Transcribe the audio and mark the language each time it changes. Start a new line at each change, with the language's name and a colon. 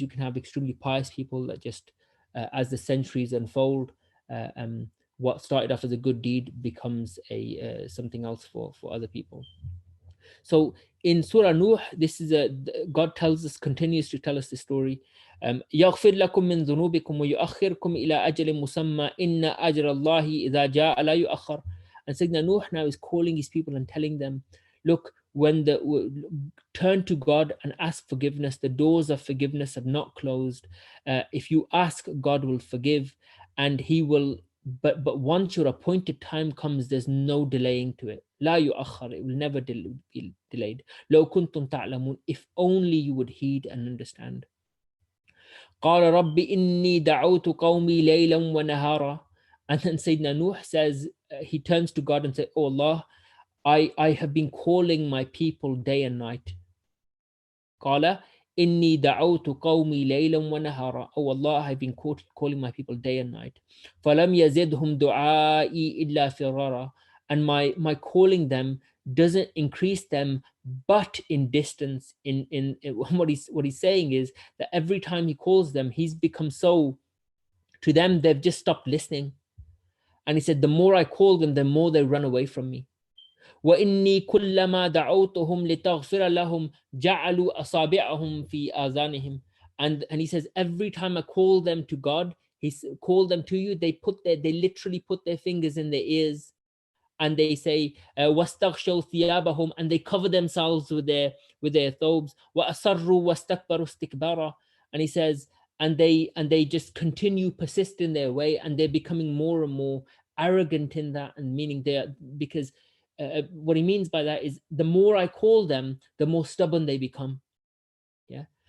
English: You can have extremely pious people that just as the centuries unfold, what started off as a good deed becomes a something else for other people. So in Surah Nuh, this is God tells us, continues to tell us the story.
Arabic: يغفر لكم من ذنوبكم ويؤخركم إلى أجل مسمى إن أجر الله إذا جاء لا يؤخر.
English: And Sayyidina Nuh now is calling his people and telling them, look, when turn to God and ask forgiveness, the doors of forgiveness have not closed. If you ask, God will forgive, and he will, but once your appointed time comes, there's no delaying to it.
Arabic: لا يؤخر,
English: it will never be delayed.
Arabic: لو كنتم تعلمون,
English: if only you would heed and understand.
Arabic: قال رب إني دعوت قومي ليلا ونهارا.
English: And then Sayyidina Nuh says, he turns to God and says, oh Allah, I have been calling my people day and night.
Arabic: قال إني دعوت قومي ليلا ونهارا.
English: Oh Allah, I have been calling my people day and night.
Arabic: فلم يزدهم دعائي إلا فرارا.
English: And my calling them doesn't increase them but in distance. In what he's saying is that every time he calls them, he's become so, to them they've just stopped listening. And he said, the more I call them, the more they run away from me.
Arabic: وإني كلما دعوتهم لتغفر لهم جعلوا أصابعهم في آذانهم.
English: And he says, every time I call them to God, he call them to you, they literally put their fingers in their ears. and they say
Arabic: وَاسْتَغْشَوْا ثِيَابَهُمْ,
English: and they cover themselves with their thobes.
Arabic: وَأَصَرُّوا وَاسْتَكْبَرُوا اسْتِكْبَارًا,
English: and he says, and they just continue, persist in their way, and they're becoming more and more arrogant in that, and meaning they are, because what he means by that is the more I call them, the more stubborn they become. Yeah.